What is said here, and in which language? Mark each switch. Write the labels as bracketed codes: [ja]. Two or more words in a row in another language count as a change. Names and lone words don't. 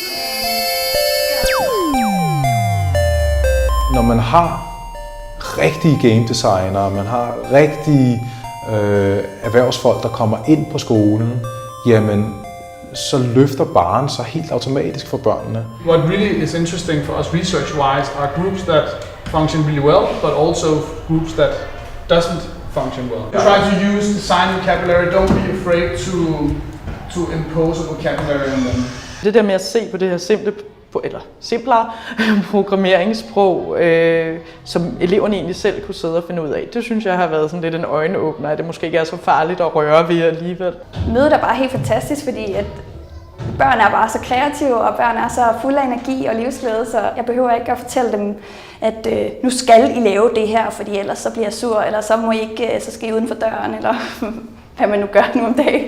[da] Når man har rigtige game designere, man har rigtige erhvervsfolk, der kommer ind på skolen, jamen så løfter barren sig helt automatisk for børnene. [en] What really is interesting for us research-wise are groups that function really well, but also groups that doesn't function well. Try to use design vocabulary. Don't be afraid to impose a vocabulary on them. [da] Det der med at se på det her simplere programmeringssprog, som eleverne egentlig selv kunne sidde og finde ud af, det synes jeg har været sådan lidt en øjenåbner, at det måske ikke er så farligt at røre ved alligevel. Mødet er bare helt fantastisk, fordi at børn er bare så kreative, og børn er så fulde af energi og livsglæde, så jeg behøver ikke at fortælle dem, at nu skal I lave det her, fordi ellers så bliver jeg sur, eller så må I ikke, så skal I uden for døren, eller hvad man nu gør nu om dagen.